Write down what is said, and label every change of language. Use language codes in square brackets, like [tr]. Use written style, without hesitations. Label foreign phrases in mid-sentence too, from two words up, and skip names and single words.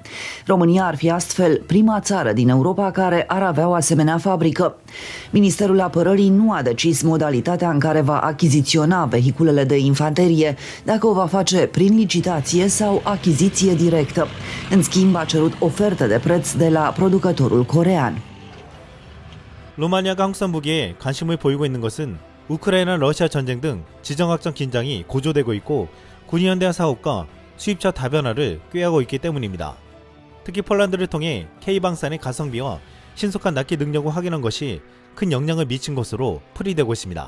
[ro] România ar fi astfel prima țară din Europa care ar avea o asemenea fabrică. Ministerul Apărării nu a decis modalitatea în care va achiziționa vehiculele de infanterie, dacă o va face prin licitație sau achiziție directă. În schimb, a cerut oferte de preț de la producătorul corean. [ko] 루마니아가 항상 무기에 관심을 보이고 있는 것은 우크라이나 러시아 전쟁 등 지정학적 긴장이 고조되고 있고 군이 현대화 사업과 수입차 다변화를 꾀하고 있기 때문입니다. 특히 폴란드를 통해 K방산의 가성비와 신속한 납기 능력을 확인한 것이 큰 영향을 미친 것으로 풀이되고 있습니다.